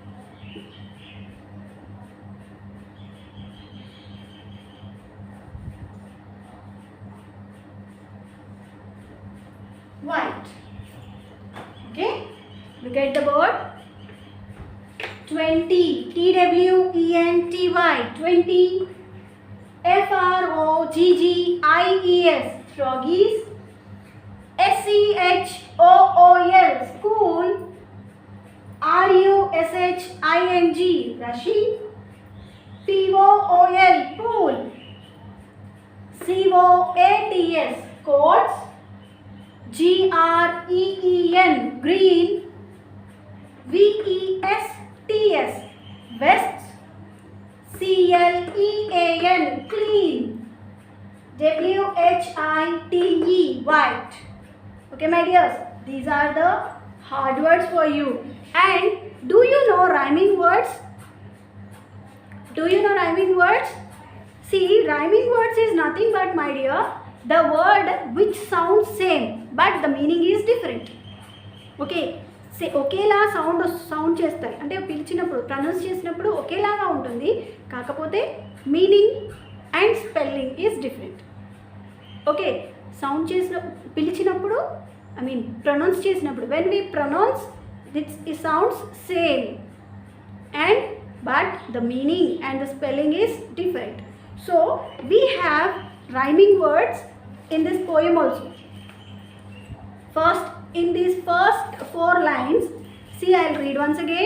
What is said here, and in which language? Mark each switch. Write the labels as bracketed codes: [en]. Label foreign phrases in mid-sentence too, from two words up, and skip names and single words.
[en] White. Okay, look at the board. 20, T-W-E-N-T-Y, 20, F-R-O-G-G-I-E-S, froggies, S-C-H-O-O-L, school, R-U-S-H-I-N-G, rushing, P-O-O-L, pool, C-O-A-T-S, coats, G-R-E-E-N, green, V-E-S-T-S, vests, C-L-E-A-N, clean, W-H-I-T-E, white. Okay, my dears, these are the hard words for you. And do you know rhyming words? Do you know rhyming words? See, rhyming words is nothing but, my dear, the word which sounds same but the meaning is different. Okay, say [te] ఒకేలా సౌండ్ చేస్తాయి అంటే పిలిచినప్పుడు ప్రొనౌన్స్ చేసినప్పుడు ఒకేలాగా ఉంటుంది, కాకపోతే [en] meaning and spelling is different. [te] ఓకే, సౌండ్ చేసిన పిలిచినప్పుడు [en] I mean pronounce చేసినప్పుడు when we pronounce it sounds same and but the meaning and the spelling is different. So we have rhyming words in this poem also. First, in these first 4 lines, see, I'll read once again.